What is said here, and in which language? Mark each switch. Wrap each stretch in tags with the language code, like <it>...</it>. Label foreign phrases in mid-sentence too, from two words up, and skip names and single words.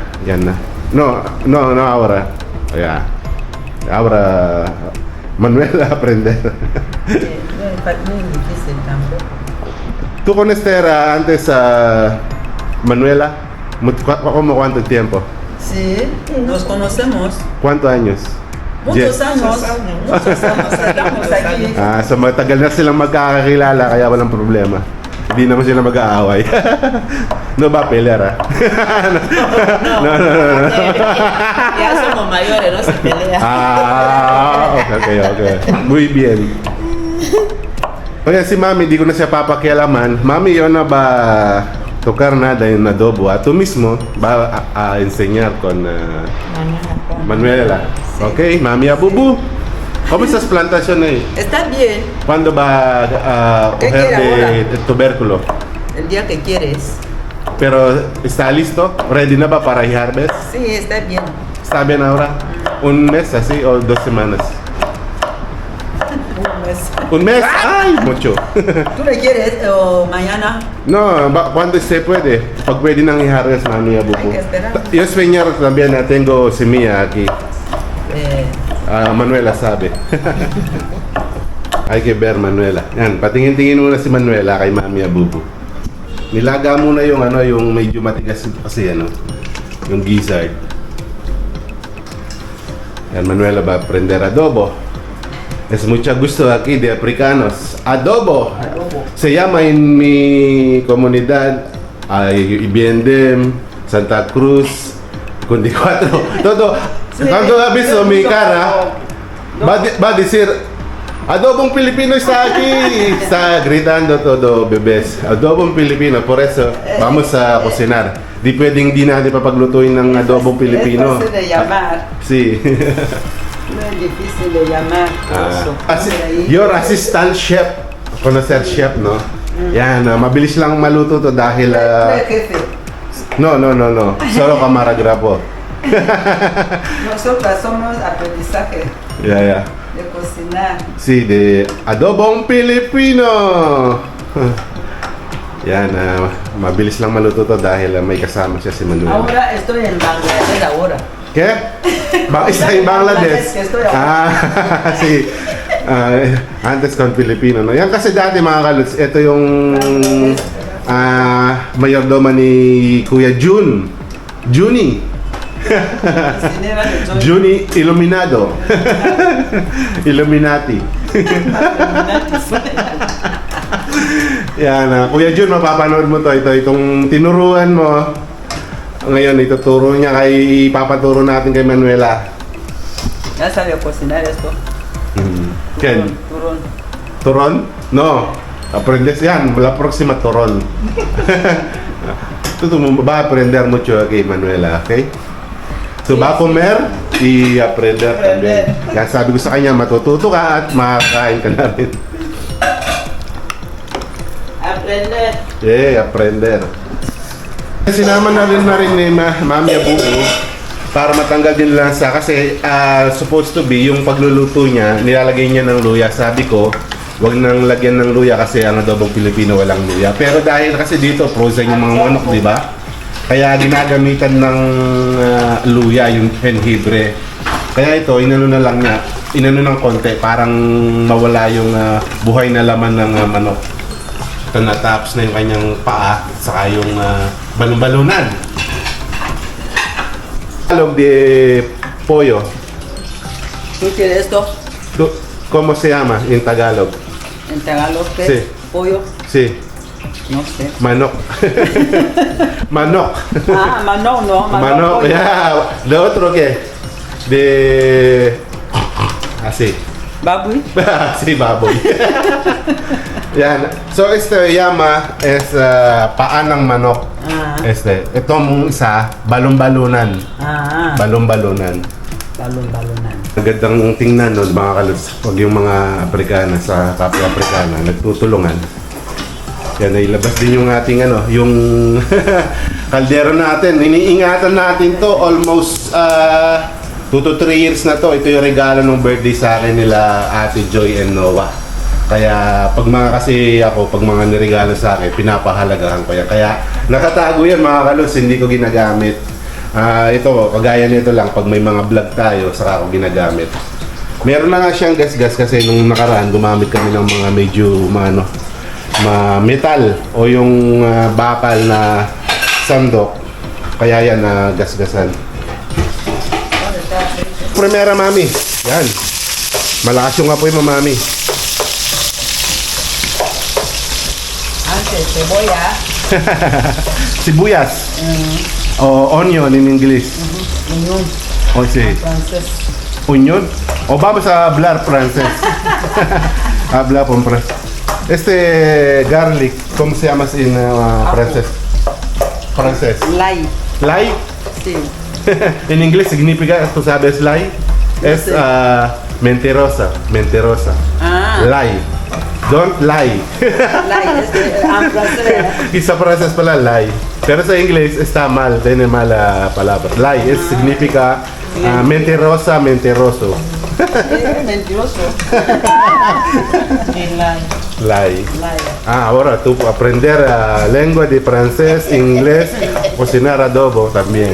<tl>Yan na.</tl> <es>No, ahora. Yeah. Ahora Manuela aprender. No es difícil tampoco. ¿Tú conoces antes a Manuela? ¿Cómo cuánto tiempo? Sí, nos conocemos. ¿Cuántos años? Muchos años. Estamos aquí.</es> <tl>So matagal na silang magkakakilala kaya walang problema. Hindi naman sila mag-aaway.</tl> <es>No ba pelear? No. Ya somos mayores, no se pelea. Okay. Muy bien.</es> <tl>Kaya si Mami, di ko na siya papakialaman. Mami, yun na ba</tl> <es>tocar nada</es> <tl>yung adobo?</tl> <es>Tú mismo va a enseñar con Manuela. Okay, Mami Abubu. ¿Cómo estás plantación ahí? Está bien. ¿Cuándo va a ¿Qué coger quiere de tubérculo? El día que quieres. Pero, ¿está listo?</es> <tl>¿Ready na ba para i-harvest?</tl> <es>Sí, está bien. ¿Está bien ahora? ¿Un mes así o 2 semanas? ¿Un mes? ¡Ay! Mucho. ¿Tú le quieres o mañana? No, cuando se puede.</es> <tl>Pag pwede nang i-harvest, Mami Abubu.</tl> <es>Hay que esperar. Yo sueño también, tengo semilla aquí. Manuela sabe. Hay que ver Manuela.</es> <tl>Yan, patingin-tingin muna si Manuela kay Mami Abubu. Nilaga muna yung medyo matigas kasi yung gizzard. Yan,</tl> <es>Manuela va a aprender adobo. Es mucho gusto aquí de africanos. Adobo. Se llama en mi comunidad Ibiendem, Santa Cruz, Cundicuatro. Todo. Cuando ha visto mi cara, va a decir Adobong Pilipino está aquí. Está gritando todo, bebés. Adobong Pilipino. Por eso, vamos a cocinar.</es> <tl>Di pwedeng di natin papaglutuin ng adobong Pilipino.</tl> <es>Es fácil de llamar. Sí. No es difícil de llamar. Eso, ponle ahí.</es> <en>Your assistant chef.</en> <es>Conocer chef, no?</es> <tl>Yan, mabilis lang maluto to dahil...</tl> <es>No es jefe. no. Solo camarógrafo. Nosotras somos aprendizaje Yeah. de cocinar. Sí, de adobong Pilipino.</es> <tl>Yan, mabilis lang maluto to dahil may kasama siya si Manuel.</tl> <es>Ahora estoy en Bangladesh ahora. ¿Qué? Está en Bangladesh. Que estoy ahora. Sí. Antes con Pilipino, no?</es> <tl>Yan kasi dati mga kaluts, ito yung mayordoma ni Kuya Jun. Juni. Cocinera de Joy. Juni Iluminado. Illuminati. Yan, Kuya Jun, mapapanood mo to. Itong tinuruan mo. Ngayon, ituturo niya ipapaturo natin kay Manuela.</tl> <es>Ya sabía cocinar esto. Ken? Turón. Turon? No. Aprendes yan. La próxima turon. Tú vas a aprender mucho kay Manuela, okay? So, va a comer y aprender también.</es> <tl>Kaya sabi ko sa kanya, matututo ka at makakain ka na rin.</tl> <es>Aprender. Aprender.</es> <tl>Sinama na rin ni Mami Abu para matanggal din lansa kasi</tl> <en>supposed to be</en> <tl>yung pagluluto niya, nilalagay niya ng luya. Sabi ko, wag nang lagyan ng luya kasi ang adobong Pilipino walang luya. Pero dahil kasi dito frozen yung mga manok, di ba? Kaya ginagamitan ng luya yung jengibre. Kaya ito, inano na lang niya, inano ng konti, parang mawala yung buhay na laman ng manok. Ito natapos na yung kanyang paa, saka yung balon-balunan.</tl> <es>Tagalog de pollo. ¿Tú quieres esto? ¿Cómo se llama en Tagalog? En Tagalog, ¿qué? Sí. Pollo. Sí, No sé. manok. Manok. Ah, manok, no. Manok, pollo. yeah. ¿De otro qué? De... Así. Baboy. Sí, baboy. Yan. So, llama es</es> <tl>paa ng manok. Itong isa, balon-balunan. Balon-balunan. Balon-balunan. Ang gandang tingnan nun, mga kaluts. Pag yung mga Afrikana sa kapwa Afrikana, nagtutulungan. Yan, ilabas din yung ating yung kaldero natin. Iniingatan natin to almost 2 to 3 years na to. Ito yung regalo ng birthday sa akin nila Ate Joy and Noah. Kaya pag pag mga niregalo sa akin, pinapahalagahan ko yan. Kaya nakatago yan mga kalos, hindi ko ginagamit. Ito, kagaya nito lang, pag may mga vlog tayo, saka ako ginagamit. Meron na nga siyang gas-gas kasi nung nakaraan, gumamit kami ng mga medyo metal o yung bakal na sandok. Kaya yan na gas-gasan. Primera, mami. Yan. Malakas yung apoy mo, mami.</tl> <es>Antes, cebolla.</es> <tl>Sibuyas. O</tl> <en>onion in English.</en> <es>Onion. O sí. Francés. Onion. O vamos a hablar francés. Habla con francés. Garlic, ¿cómo se llama en francés? Francés. Lay. Lay. Sí. En inglés significa, ¿tú sabes lay? Es Sí. mentirosa. Mentirosa.</es> <en>Lie. Don't lie.</en> <es>Lay. En francés. Isa francés pala lie.</es> <tl>Pero sa</tl> <es>inglés está mal, tiene mala palabra. Lie significa mentirosa, mentiroso. Mentiroso. Lay. Lie. Lay. Ahora tú aprender lengua de francés, inglés, cocinar adobo también.</es>